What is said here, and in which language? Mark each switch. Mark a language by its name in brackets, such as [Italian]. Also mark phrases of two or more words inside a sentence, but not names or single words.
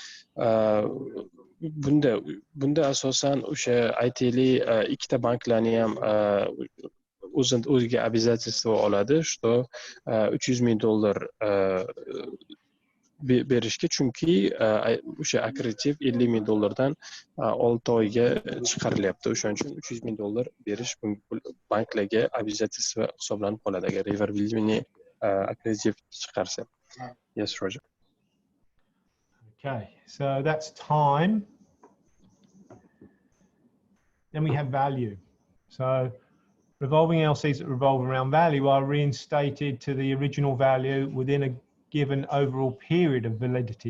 [Uzbek] Bunda asosan o'sha aytaylik, ikkita banklarni ham o'ziga обязательство oladi, что $300,000 berishga, chunki o'sha akkreditiv $50,000 dan 6 oyga chiqarilyapti. O'shaning uchun $300,000 berish banklarga обязательство hisoblanib qoladi agar revolving akkreditiv chiqarsa. [English] Yes, Roger. Okay, so that's time. Then we have value. So revolving LCs that revolve around value are reinstated to the original value within a given overall period of validity.